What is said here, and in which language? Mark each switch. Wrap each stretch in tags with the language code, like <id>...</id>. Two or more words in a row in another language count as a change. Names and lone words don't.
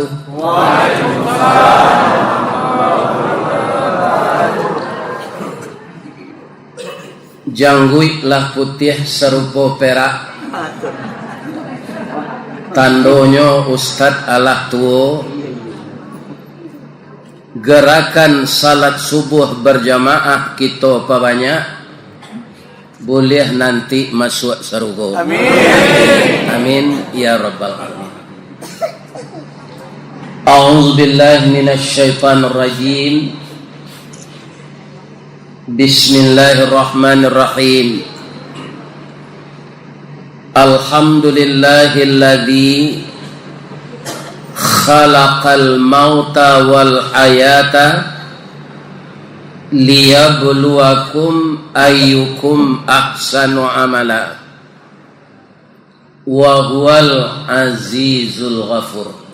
<ar>Waalaikumsalam.</ar> <min>Jangguik lah putih serupa perak, tandonyo Ustadz alah tuo.</min> <id>Gerakan salat subuh berjamaah kita banyak. Boleh nanti masuk surga.</id> <ar>آمين آمين يا رب العالمين. أعوذ بالله من الشيطان الرجيم. Bismillahirrahmanirrahim. الحمد لله الذي خلق الموت والحياة ليبلوكم أيكم أحسن عملا وهو العزيز الغفور.</ar>